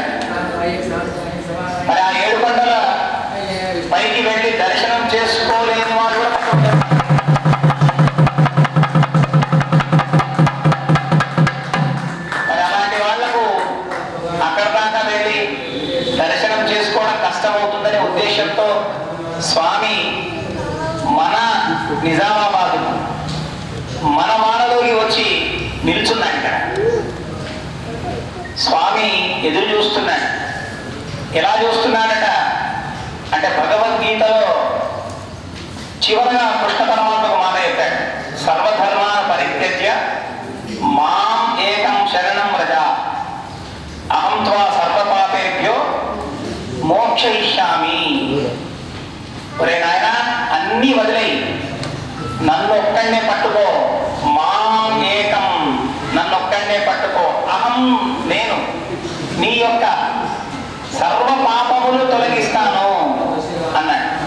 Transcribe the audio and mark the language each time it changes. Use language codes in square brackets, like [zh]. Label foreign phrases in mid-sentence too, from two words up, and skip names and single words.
[te] మరి ఆ 7 కొండల పైకి వెళ్ళి దర్శనం చేసుకోలేని వాడు కూడా మరి అలాంటి వాళ్లకు అక్కడ దాకా వెళ్ళి దర్శనం చేసుకోవడం కష్టమవుతుందనే ఉద్దేశంతో స్వామి మన నిజామాబాద్ మన వాడలోకి వచ్చి నిల్చున్నాడు. ఇక్కడ స్వామి ఎదురు చూస్తున్నాడు. ఎలా చూస్తున్నాడట అంటే భగవద్గీతలో చివరగా కృష్ణ పరమాత్మ మాట చెప్పాడు, [sa] సర్వధర్మాన్ పరిత్యజ్య మాం ఏకం శరణం వ్రజ అహం త్వా సర్వపాపేభ్యో మోక్షయిష్యామి. [te] ఒరే నాయనా, అన్నీ వదిలేయి, నన్ను ఒక్కడే పట్టుకో. [sa] మాం ఏకం, [te] నన్ను ఒక్కడే పట్టుకో. అహం, నేను నీ యొక్క సర్వ పాపములు తొలగిస్తాను అన్నాడు.